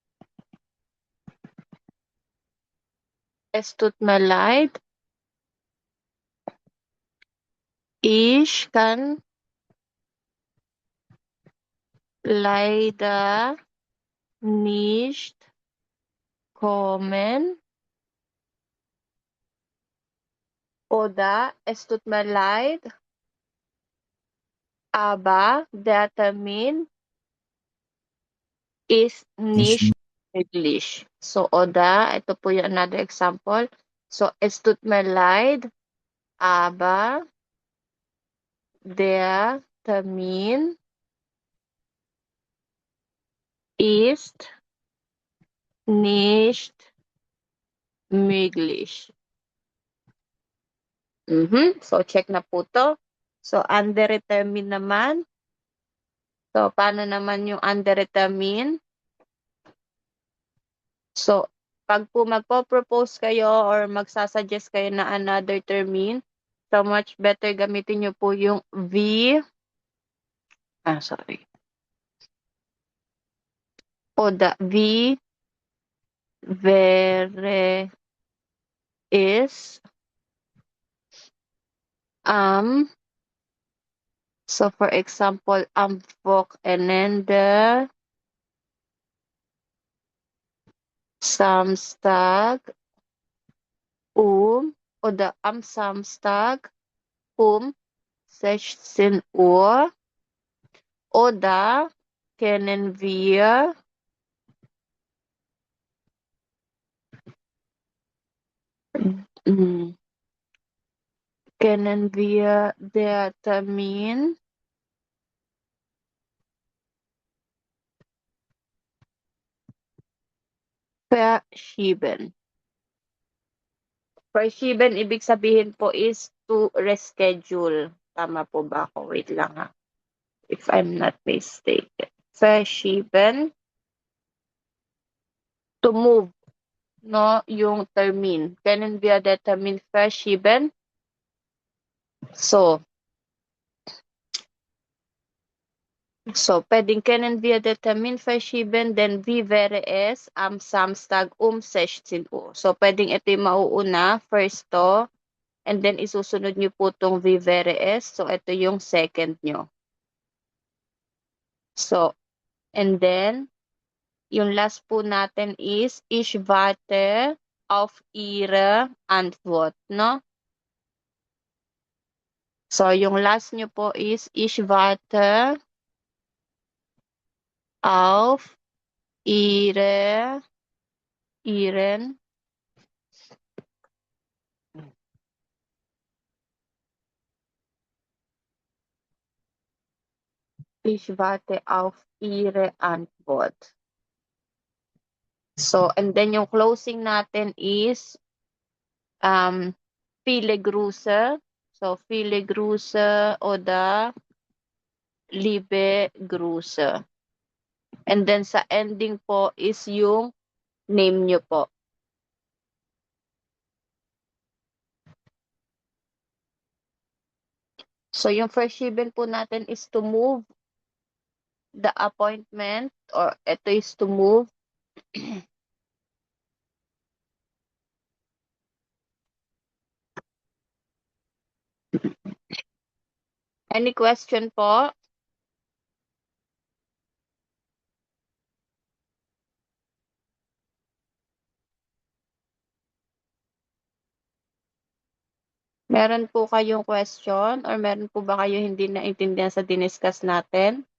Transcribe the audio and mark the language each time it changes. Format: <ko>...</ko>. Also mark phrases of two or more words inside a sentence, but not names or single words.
<de>Es tut mir leid, ich kann leider nicht kommen. Oder es tut mir leid, aber der Termin ist nicht möglich. So, oder,</de> <tl>ito po yung</tl> <en>another example.</en> <de>So, es tut mir leid, aber der Termin ist nicht möglich.</de> <tl>So, check na po to. So, underdetermined naman. So, paano naman yung underdetermined? So, pag po magpo-propose kayo or magsasuggest kayo na another termine,</tl> <en>so much better</en> <tl>gamitin nyo po yung sorry. O the vere is so for example vok-enende</tl> <de>samstag oder am Samstag 16 Uhr oder können wir mm, der Termin verschieben? Verschieben,</de> <tl>ibig sabihin po is</tl> <en>to reschedule.</en> <tl>Tama po ba ako? Wait lang ha.</tl> <en>If I'm not mistaken. Verschieben, to move, no?</en> <tl>Yung termin.</tl> <de>Können wir den Termin verschieben? So, pwedeng können wir den Termin verschieben, denn wie wäre es am Samstag 16 Uhr?</de> <tl>So, pwedeng ito yung mauuna,</tl> <en>first to, and then</en> <tl>isusunod nyo po itong</tl> <de>wie wäre es.</de> <tl>So, ito yung second nyo.</tl> <en>So, and then,</en> <tl>yung last po natin is,</tl> <de>ich warte auf Ihre Antwort,</de> <tl>no? So, yung last nyo po is,</tl> <de>ich warte auf Ihren Ich warte auf Ihre Antwort.</de> <en>So, and then</en> <tl>yung closing natin is</tl> <de>viele Grüße. So, viele Grüße oder liebe Grüße.</de> <en>And then</en> <tl>sa ending po is yung name nyo po. So, yung verschieben po natin is</tl> <en>to move the appointment,</en> <tl>or ito is</tl> <en>to move any question</en> <tl>po? Meron po kayong question or meron po ba kayo hindi naintindihan sa diniscuss natin?</tl>